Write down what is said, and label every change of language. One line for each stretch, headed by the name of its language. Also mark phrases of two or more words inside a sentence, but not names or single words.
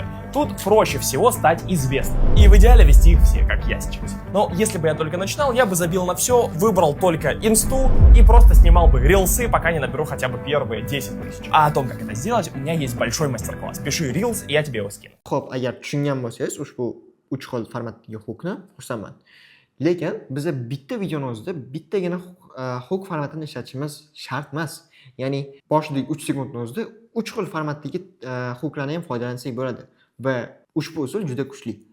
Russian: Тут проще всего стать известным. И в идеале вести их все, как я сейчас. Но если бы я только начинал, я бы забил на все, выбрал только инсту и просто снимал бы рилсы, пока не наберу хотя бы первые 10 тысяч. А о том, как это сделать, у меня есть большой мастер-класс. Пиши рилс, и я тебе его скину.
Uzbek: Xo'p, agar tushungan bo'lsangiz, ushbu 3 xil formatdagi hookni xursandman. Lekin bizga bitta videoni o'zida bittagina hook formatini ishlatishimiz shart emas. Ya'ni boshidagi 3 sekundning o'zida 3 xil formatdagi hooklarni ham foydalansak bo'ladi va ushbu usul juda kuchli.